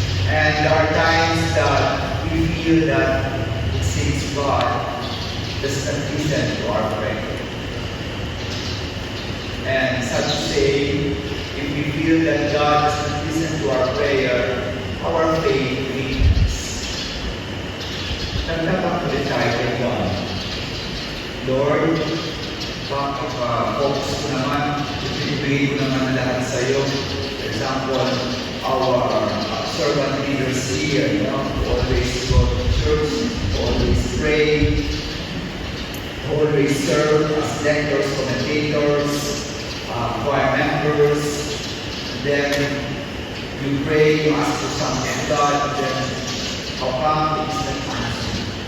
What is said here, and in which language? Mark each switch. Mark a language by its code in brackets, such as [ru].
[en] And there are times that we feel that it seems God does not listen to our prayer. And sad to say, if we feel that God does not listen to our prayer, our faith weakens. [tl] Nagtatakot tayo kay God. Lord, focus ko naman, ipinibigay ko naman lahat sa iyo. [en] For example, our servant leaders here, always go to church, always pray, always serve as lectors, commentators, choir members. Then you pray, you ask for something to God, and then how come it's not answered?